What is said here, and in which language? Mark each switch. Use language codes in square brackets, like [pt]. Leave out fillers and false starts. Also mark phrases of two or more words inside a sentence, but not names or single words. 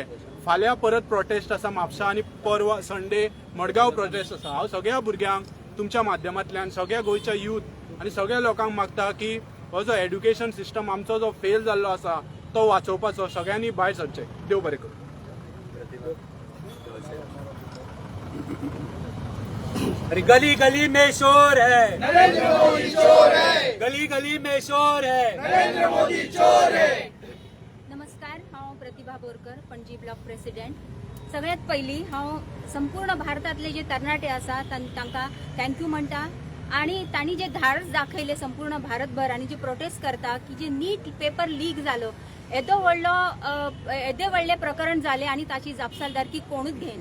[kok] फाल्यां परत प्रोटेस्ट आसा म्हापसा आनी परवा संडे मडगांव प्रोटेस्ट आसा. हांव सगळ्या भुरग्यांक तुमच्या माध्यमांतल्यान सगळ्या गोंयच्या यूथ आनी सगळ्या लोकांक मागता की हो जो [en] education system [kok] आमचो जो फेल जाल्लो आसा तो वाचोवपाचो, सगळ्यांनी भायर सरचें. देव बरें करूं. [hi] अरे गली गली में शोर है, नरेंद्र मोदी चोर है, गली गली में शोर है, नरेंद्र मोदी चोर है. [kok] नमस्कार, हांव प्रतिभा बोरकर, पणजी ब्लॉक प्रेसिडेंट. सगळ्यात पयलीं हांव संपूर्ण भारतातले जे तरणाटे आसा तांकां थँक्यू म्हणटा आणि तांणी जे धाडस दाखयले संपूर्ण भारतभर आणि जे प्रोटेस्ट करता की जे नीट [en] paper leak [kok] जालो, येदे व्हडले प्रकरण जाले आणि ताची जापसालदारकी कोणूच घेयना.